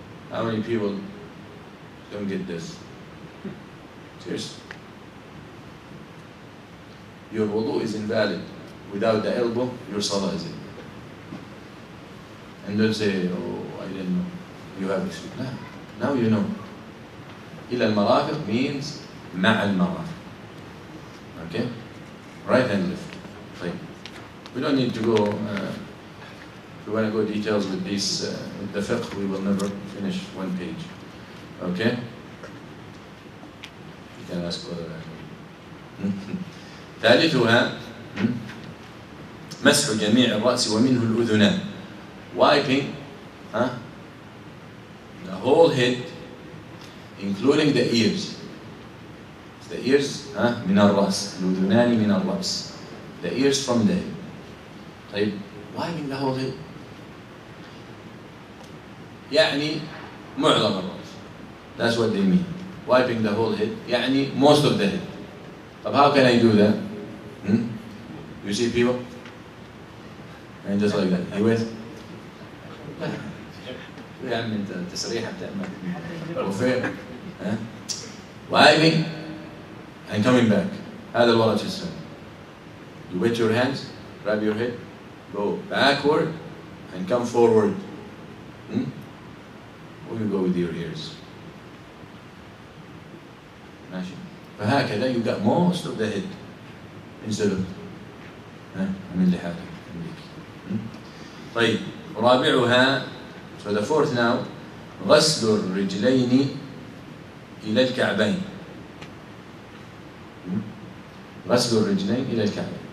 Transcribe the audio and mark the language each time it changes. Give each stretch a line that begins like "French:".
English: How many people don't get this? Seriously. Your wudu is invalid. Without the elbow, your salah is invalid. And don't say, oh, I didn't know. You have experience. No. Now you know.
Arabic: إلى المرافق means مع المرافق.
English: Okay? Right hand lift. طيب. We don't need to go, if we want to go details with this, with the fiqh, we will never finish one page. Okay? You can ask whether
Arabic: ثالثها مسح جميع الرأس ومنه الأذنان.
English: Wiping the whole head, including the ears. The ears
Arabic: من الرأس. الأذنان من الرأس.
English: The ears from the head. طيب, wiping the whole head.
Arabic: يعني معظم الرأس.
English: That's what they mean. Wiping the whole head. يعني most of the head. طب how can I do that? You see people? And just like that. You with?
Arabic: يا عم انت التسريحة بتعمل وفين؟
English: wiping and coming back.
Arabic: هذا الورد في السنة.
English: You wet your hands, grab your head, go backward and come forward. Or you go with your ears.
Arabic: ماشي.
English: فهكذا you got most of the head instead of
Arabic: من لحالك. طيب, رابعها,
English: so the fourth now,
Arabic: غسل الرجلين إلى الكعبين. غسل الرجلين إلى الكعبين.